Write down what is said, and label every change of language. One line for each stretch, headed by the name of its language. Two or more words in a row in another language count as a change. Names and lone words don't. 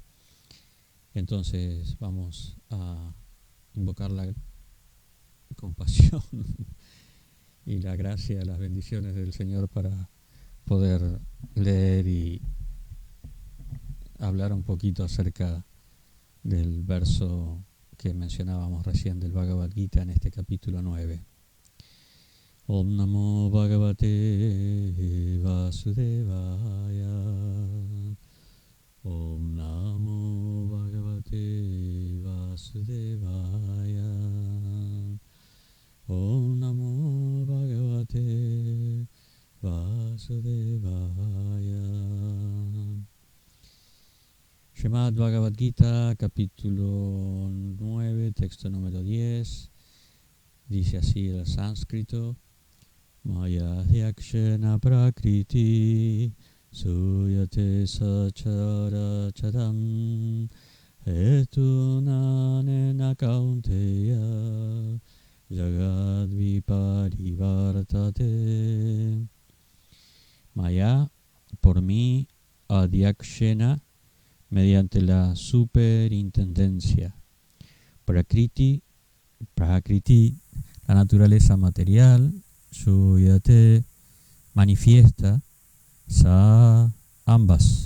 Spanish: Entonces vamos a invocar la compasión y la gracia, las bendiciones del Señor para poder leer y hablar un poquito acerca del verso que mencionábamos recién del Bhagavad Gita en este capítulo 9.
Sanskrit: ॐ नमो भगवते वासुदेवाय. ॐ नमो भगवते वासुदेवाय. ॐ नमो भगवते वासुदेवाय.
Spanish: Srimad Bhagavad Gita, capítulo 9, texto número 10. Dice así el sánscrito:
Sanskrit: मया ह्यक्षेण प्रकृति सूयते सचर चरम् हेतुनानेन कौन्तेय जगद् विपरिवर्तते.
Spanish: Maya, por mí, Adhyakshena, mediante la superintendencia. Prakriti, la naturaleza material. Suyate, manifiesta. Sa, ambas.